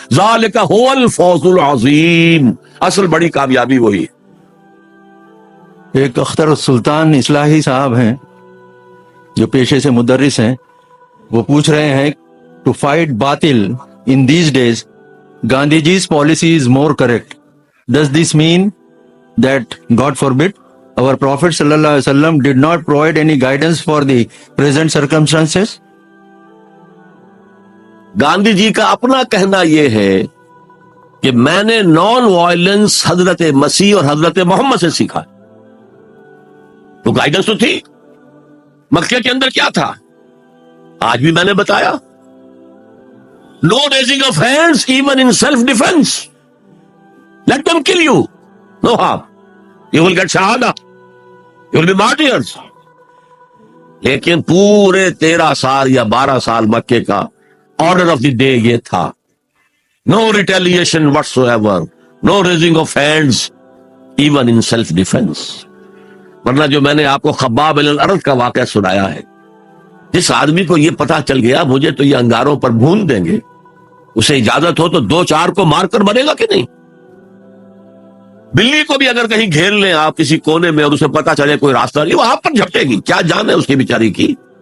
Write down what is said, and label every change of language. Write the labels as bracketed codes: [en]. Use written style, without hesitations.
[ar] ذالک هو الفوز العظیم. [ur] اصل بڑی کامیابی وہی ہے. ایک اختر السلطان اصلاحی صاحب ہیں جو پیشے سے مدرس ہیں، وہ پوچھ رہے ہیں، [en] To fight باطل in these days Gandhi ji's policy is more correct. Does this mean that God forbid our prophet sallallahu alaihi wasallam did not provide any guidance for the present circumstances? [ur] Gandhi جی کا اپنا کہنا یہ ہے کہ میں نے نان وائلنس حضرت مسیح اور حضرت محمد سے سیکھا. تو گائیڈنس تو تھی. مکے کے اندر کیا تھا؟ آج بھی میں نے بتایا، [en] No raising of hands even in self defence. Let them kill you, no harm. You will get shahada, you will be martyrs. [ur] لیکن پورے 13 سال یا 12 سال مکے کا آرڈر آف دی ڈے یہ تھا، [en] No retaliation whatsoever, no raising of hands even in self defence. [ur] ورنہ جو میں نے آپ کو خباب بن الارض کا واقعہ سنایا ہے، جس آدمی کو یہ پتا چل گیا مجھے تو یہ انگاروں پر بھون دیں گے، اسے اجازت ہو تو 2-4 کو مار کر مرے گا کہ نہیں؟ بلی کو بھی اگر کہیں گھیر لیں آپ کسی کونے میں اور اسے پتا چلے کوئی راستہ نہیں، وہ آپ پر جھپٹے گی. کیا جان ہے اس کی بیچاری کی.